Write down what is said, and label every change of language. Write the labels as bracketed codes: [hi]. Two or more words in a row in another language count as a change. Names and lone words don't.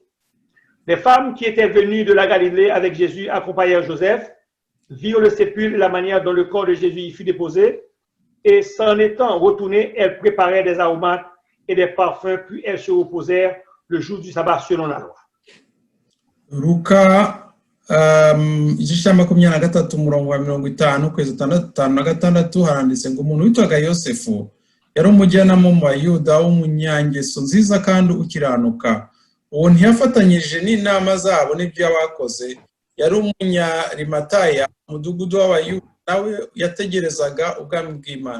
[fr] Les femmes qui étaient venues de la Galilée avec Jésus accompagnèrent Joseph, virent le sépulcre et la manière dont le corps de Jésus y fut déposé, et s'en étant retournées, elles préparaient des aromates et des parfums, puis elles se reposèrent le jour du sabbat selon la loi. [rw] Luka igice cya 23 umurongo wa 50 kwezi 56 haranditse ngo umuntu witwaga Yosefu yari umujyanama mu Bayuda w'umunyangeso nziza kandi ukiranuka. Uwo ntiyafatanyije n'inama zabo n'ibyo yabakoze, yari umunyarimataya umudugudu w'Abayuda, nawe yategerezaga ubwami bw'Imana.